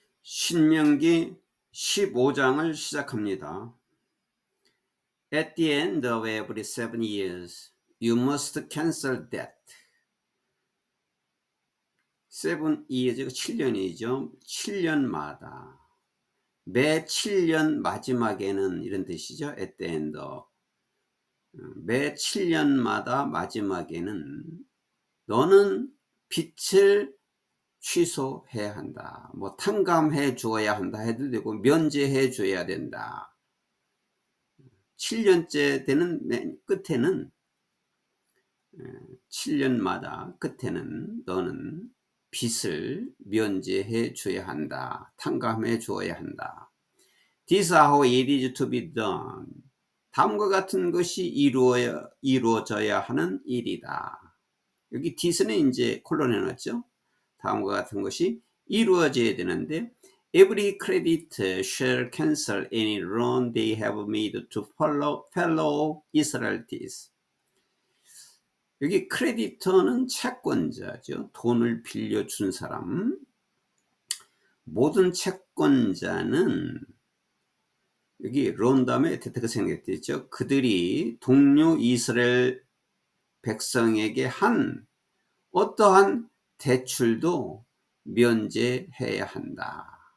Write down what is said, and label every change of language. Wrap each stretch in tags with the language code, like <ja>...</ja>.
<ko>신명기 15장을 시작합니다.</ko> <en>At the end of every 7 years, you must cancel debt.</en> <ko>7 years가 7년이죠. 7년마다. 매 7년 마지막에는 이런 뜻이죠.</ko> <en>At the end of.</en> <ko>매 7년마다 마지막에는 너는 빚을 취소해야 한다. 뭐 탕감해 주어야 한다 해도 되고 면제해 줘야 된다. 7년째 되는 맨 끝에는 7년마다 끝에는 너는 빚을 면제해 줘야 한다. 탕감해 주어야 한다.</ko> <en>This is how it is to be done.</en> <ko>다음과 같은 것이 이루어져야 하는 일이다. 여기 this는 이제 콜론 해놨죠. 다음과 같은 것이 이루어져야 되는데</ko> <en>Every creditor shall cancel any loan they have made to fellow Israelites.</en> <ko>여기 크레디터는 채권자죠. 돈을 빌려준 사람. 모든 채권자는 여기 론 다음에 대테가 생략되죠. 그들이 동료 이스라엘 백성에게 한 어떠한 대출도 면제해야 한다.</ko>